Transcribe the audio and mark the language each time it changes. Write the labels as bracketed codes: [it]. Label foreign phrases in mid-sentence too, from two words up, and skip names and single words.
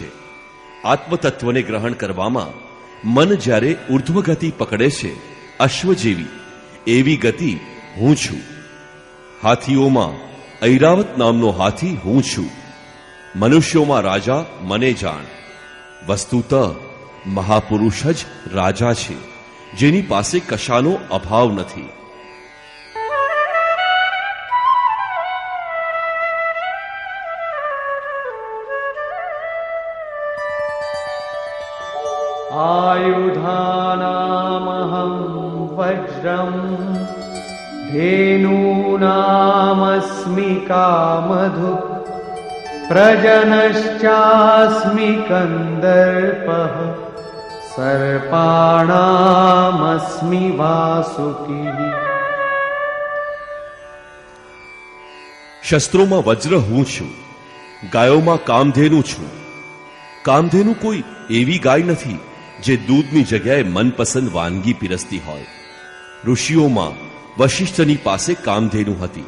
[gu] આત્મતત્વને ગ્રહણ કરવામાં મન જ્યારે ઉર્ધ્વ ગતિ પકડે છે, અશ્વ જેવી, એવી ગતિ હું છું. હાથીઓમાં ઐરાવત નામનો હાથી હું છું. મનુષ્યોમાં રાજા મને જાણ. વસ્તુત મહાપુરુષ જ રાજા છે, જેની પાસે કશાનો અભાવ નથી. [sa] आयुधानामहं वज्रं धेनूनामस्मि कामधुक् प्रजनश्चास्मि कन्दर्पः सर्पाणामस्मि वासुकिः. [gu] શસ્ત્રોમાં વજ્ર હું છું. ગાયોમાં કામધેનુ છું. કામધેનુ કોઈ એવી ગાય નથી જે દૂધની જગ્યાએ મનપસંદ વાનગી પીરસતી હોય. ઋષિઓમાં વશિષ્ઠની પાસે કામધેનુ હતી.